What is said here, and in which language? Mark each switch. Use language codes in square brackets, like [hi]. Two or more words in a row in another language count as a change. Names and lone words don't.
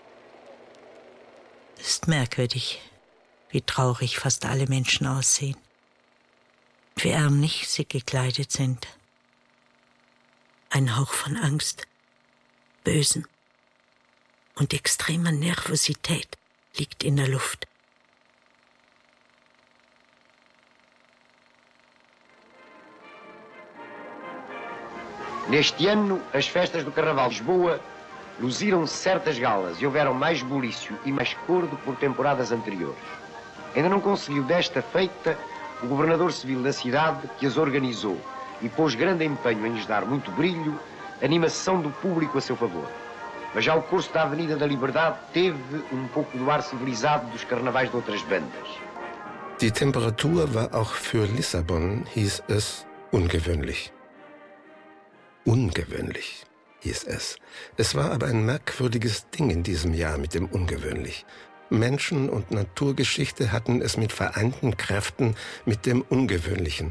[de] Es ist merkwürdig, wie traurig fast alle Menschen aussehen, wie ärmlich sie gekleidet sind. Ein Hauch von Angst, Bösen und extremer Nervosität liegt in der Luft. [pt] Neste ano, as festas do Carnaval de Lisboa luziram-se certas galas e houveram mais bulício e mais cor do que por temporadas anteriores. Ainda não conseguiu desta feita o governador civil da cidade que as organizou e pôs grande empenho em lhes dar muito brilho, animação do público a seu favor. Mas já o curso da Avenida da Liberdade teve pouco do ar civilizado dos carnavais de outras bandas. [de] Die Temperatur war auch für Lissabon, hieß es, ungewöhnlich. Ungewöhnlich, hieß es. Es war aber ein merkwürdiges Ding in diesem Jahr mit dem Ungewöhnlich. Menschen- und Naturgeschichte hatten es mit vereinten Kräften mit dem Ungewöhnlichen.